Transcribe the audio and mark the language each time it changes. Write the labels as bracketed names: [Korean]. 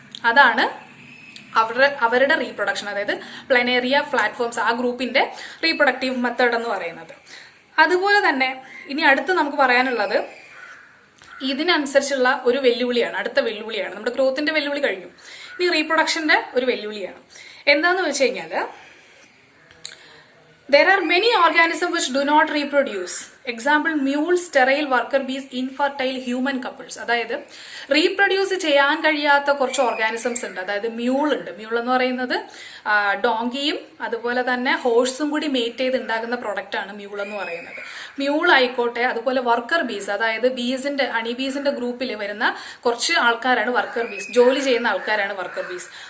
[Malayalam] അതാണ് അവരുടെ റീപ്രൊഡക്ഷൻ, അതായത് പ്ലനേറിയ, ഫ്ലാറ്റ്ഫോംസ്, ആ ഗ്രൂപ്പിന്റെ റീപ്രൊഡക്റ്റീവ് മെത്തേഡ് എന്ന് പറയുന്നത്. അതുപോലെ തന്നെ ഇനി അടുത്ത് നമുക്ക് പറയാനുള്ളത് ഇതിനനുസരിച്ചുള്ള ഒരു വെല്ലുവിളിയാണ്, അടുത്ത വെല്ലുവിളിയാണ്. നമ്മുടെ ഗ്രോത്തിന്റെ വെല്ലുവിളി കഴിഞ്ഞു, ഇനി റീപ്രൊഡക്ഷന്റെ ഒരു വെല്ലുവിളിയാണ്. എന്താന്ന് വെച്ച് കഴിഞ്ഞാൽ [English] there are many organisms which do not reproduce. Example, mules, sterile worker bees, infertile human couples. [Malayalam] അതായത് റീപ്രൊഡ്യൂസ് ചെയ്യാൻ കഴിയാത്ത കുറച്ച് ഓർഗാനിസംസ് ഉണ്ട്. അതായത് മ്യൂൾ ഉണ്ട്. മ്യൂൾ എന്ന് പറയുന്നത് ഡോങ്കിയും അതുപോലെ തന്നെ ഹോഴ്സും കൂടി മേറ്റ് ചെയ്ത് ഉണ്ടാകുന്ന പ്രൊഡക്റ്റ് ആണ് മ്യൂൾ എന്ന് പറയുന്നത്. മ്യൂൾ ആയിക്കോട്ടെ, അതുപോലെ വർക്കർ ബീസ്, അതായത് ബീസിന്റെ ഹണി ബീസിന്റെ ഗ്രൂപ്പിൽ വരുന്ന കുറച്ച് ആൾക്കാരാണ് വർക്കർ ബീസ്, ജോലി ചെയ്യുന്ന ആൾക്കാരാണ് വർക്കർ ബീസ്.